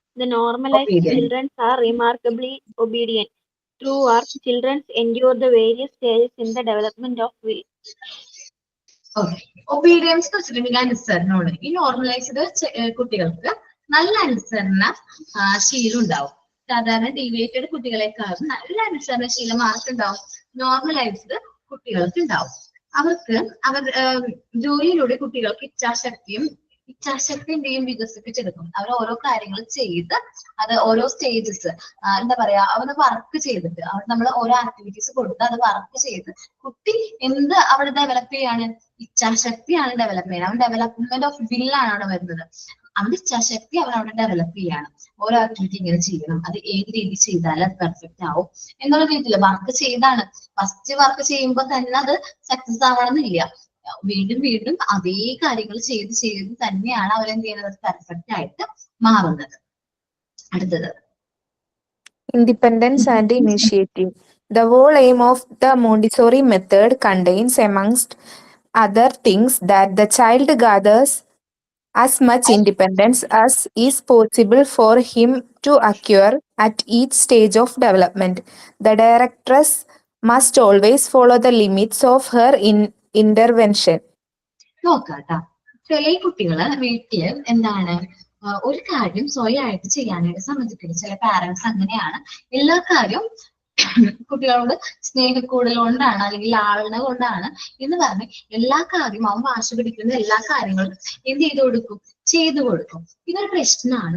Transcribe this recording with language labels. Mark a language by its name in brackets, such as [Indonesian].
[English] The normalized children are remarkably obedient. True, our children endure the various stages in the development of will. [Malayalam] Okay, obedience വെച്ചിട്ടുണ്ടെങ്കിൽ അനുസരണമാണ്. ഈ normalised കുട്ടികൾക്ക് നല്ല അനുസരണ ശീലം ഉണ്ടാവും. സാധാരണ ഡീവിയേറ്റഡ് കുട്ടികളെക്കാളും നല്ല അനുസരണശീലം ആർക്കുണ്ടാവും? നോർമലൈസ്ഡ് കുട്ടികൾക്ക് ഉണ്ടാവും. അവർ ജോലിയിലൂടെ കുട്ടികൾക്ക് ഇച്ഛാശക്തിന്റെയും വികസിപ്പിച്ചെടുക്കും. അവർ ഓരോ കാര്യങ്ങൾ ചെയ്ത് അത് ഓരോ സ്റ്റേജസ് എന്താ പറയാ, അവർ വർക്ക് ചെയ്തിട്ട് നമ്മൾ ഓരോ ആക്ടിവിറ്റീസ് കൊടുത്ത് അത് വർക്ക് ചെയ്ത് കുട്ടി എന്ത് അവിടെ ഡെവലപ്പ് ചെയ്യാണ്? ഇച്ഛാശക്തിയാണ് ഡെവലപ്പ് ചെയ്യുന്നത്. അവൻ ഡെവലപ്മെന്റ് ഓഫ് വില്ലാണ് അവിടെ വരുന്നത്. അവന്റെ ഇച്ഛാശക്തി അവൻ അവിടെ ഡെവലപ്പ് ചെയ്യാണ്. ഓരോ ആക്ടിവിറ്റി ഇങ്ങനെ ചെയ്യണം, അത് ഏത് രീതി ചെയ്താൽ അത് പെർഫെക്റ്റ് ആവും എന്നുള്ള രീതിയിൽ വർക്ക് ചെയ്താണ്. ഫസ്റ്റ് വർക്ക് ചെയ്യുമ്പോൾ തന്നെ അത് സക്സസ് ആവണമെന്നില്ല. വീണ്ടും വീണ്ടും അതേ കാര്യങ്ങൾ ചെയ്ത് തന്നെയാണ് അവരെന്ത് ചെയ്യുന്നത്? പെർഫെക്റ്റ് ആയിട്ട് മാറുന്നത്. അടുത്തത് [English] Independence and initiative. The whole aim of the Montessori method contains, amongst other things, that the child gathers as much independence as is possible for him to acquire at each stage of development. The directress must always follow the limits of her intervention. [Malayalam] നോക്കാട്ടാ, ചില കുട്ടികള് വീട്ടില് എന്താണ് ഒരു കാര്യം സ്വയമായിട്ട് ചെയ്യാനായിട്ട് സമ്മതിക്കില്ല. ചില parents അങ്ങനെയാണ്. എല്ലാ കാര്യവും കുട്ടികളോട് സ്നേഹക്കൂടൽ കൊണ്ടാണ് അല്ലെങ്കിൽ ലാളന കൊണ്ടാണ് എന്ന് പറഞ്ഞ് എല്ലാ കാര്യവും അവൻ വാശി പിടിക്കുന്ന എല്ലാ കാര്യങ്ങളും എന്ത് ചെയ്തു കൊടുക്കും. ഇതൊരു പ്രശ്നമാണ്.